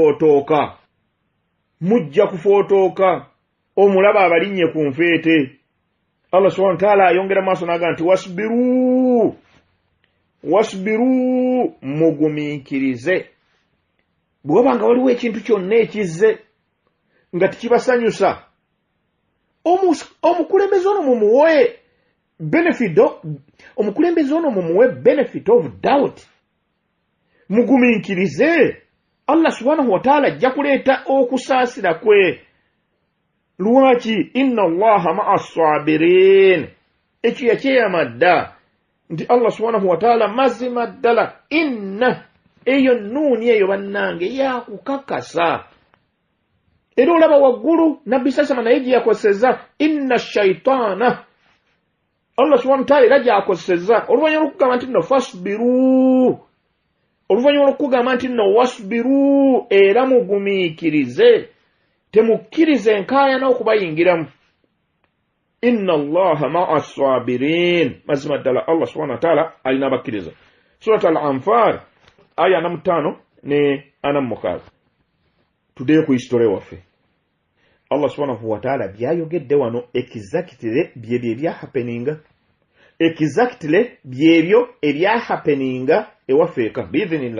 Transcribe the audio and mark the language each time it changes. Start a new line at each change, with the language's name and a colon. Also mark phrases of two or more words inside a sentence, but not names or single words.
Ganda: kufootoka omulaba abalinnye ku nfeete Allah
Arabic: سبحانه وتعالى
Ganda: ayongera maaso n'agamba nti wasbiru mugumiikirize bwe wabanga waliwo ekintu kyonna ekizze nga tikibasanyusa omukulembeze ono mumuwe
English: benefit of doubt
Ganda: mugumiikirize Allah
Arabic: سبحانه وتعالى
Ganda: ajja kuleeta okusaasira kwe lwaki
Arabic: إن الله مع الصابرين
Ganda: ekyo yakyeyamadda nti Allah
Arabic: سبحانه وتعالى
Ganda: mazima ddala inna eyo nuuni eyo bannange yakukakasa era olaba waggulu nabbi sasama naye gye yakoseza
Arabic: إن الشيطان الله سبحانه وتعالى
Ganda: era gyakoseza oluvannyuma lw'okugamba nti nno fasbiru oluvannyuma lw'okugamba nti nno wasbiru era mugumiikirize temukkirize enkaayana okubayingiramu
Arabic: إن الله مع الصابرين
Ganda: mazima ddala Allah
Arabic: سبحانه وتعالى
Ganda: alina abakkiriza
Arabic: سورة الأنفال
Ganda: aya 45 ne 46 tuddeyo ku hisitole waffe Allah
Arabic: سبحانه وتعالى
Ganda: byayogedde wano exactly byebyo ebya happeninga, exactly byebyo ebya happeninga ewafeeka biidhinillah.